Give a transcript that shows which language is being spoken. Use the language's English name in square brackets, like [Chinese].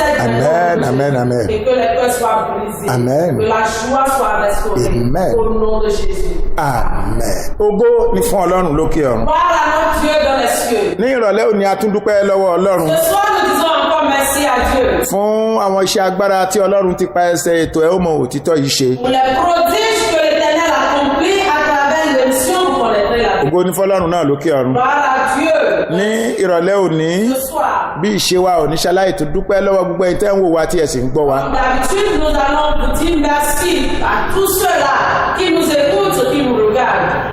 [French] Amen, amen, amen. Et que les cœurs soient brisés. Amen. Que la joie soit restaurée. Amen. Au nom de Jésus. [Yoruba] Amen. Ògo ni fún Ọlọ́run lókè ọ̀run. [French] Voilà notre Dieu dans les cieux. [Yoruba] Ní ìrọ̀lẹ́ òní a tún dúpẹ́ lọ́wọ́ Ọlọ́run. [French] Ce soir, nous disons encore merci à Dieu. [Yoruba] Fún àwọn iṣẹ́ agbára tí Ọlọ́run ti pa ẹsẹ̀ ètò ẹ̀ ó mọ òtítọ́ yìí ṣe. [French] Pour les prodiges que l'Éternel accomplit à travers l'émission, vous connaîtrez la vie. [Yoruba] Ògo ni fún Ọlọ́run náà lókè ọ̀run. [French] Gloire à Dieu. [Yoruba] Ní ìrọ̀lẹ́ òní [French] Ce soir, [Yoruba] bí ìṣe wa òní ṣaláì tó dúpẹ́ lọ́wọ́ gbogbo ẹ̀yin tẹ́ ń wò wá tí ẹ sì ń gbọ́ wa. [French] comme d'habitude, nous allons vous dire merci à tous ceux-là qui nous écoutent, qui nous regardent.